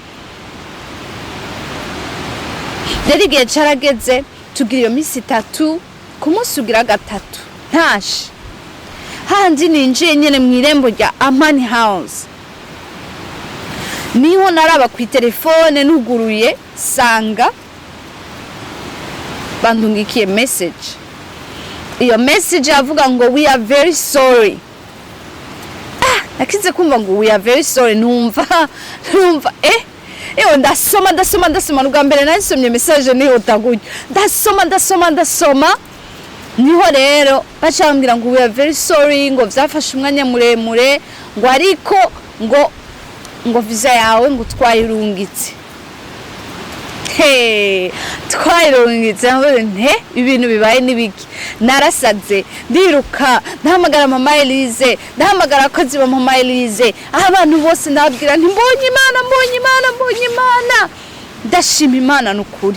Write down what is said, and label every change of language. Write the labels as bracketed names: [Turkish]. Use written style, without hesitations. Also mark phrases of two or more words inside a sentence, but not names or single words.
[Rundi] Rero igihe carageze tugira iyo minsi 3, ku munsi ugira 3 ntashe handi ninjiye nyene mw'irembo rya Amani House niho naraba ku telefone nuguruye sanga bandungikiye message. Iyo message yavuga ngo [English] we are very sorry. [Rundi] Nakize kumva ngo [English] we are very sorry [Rundi] numva ndasoma ubwa mbere nasomye message niho taguye ndasoma niho rero bacambwira ngo [English] we are very sorry [Rundi] ngo vyafashe umwanya muremure ngo ariko ngo visa yawe ngo twayirungitse. Twayirungitse ibintu bibaye nibiki narasaze ndiruka ndahamagara mama Elise ndahamagara akozi ba mama Elise abantu bose ndabwira nti mbonye Imana ndashima Imana nukuri.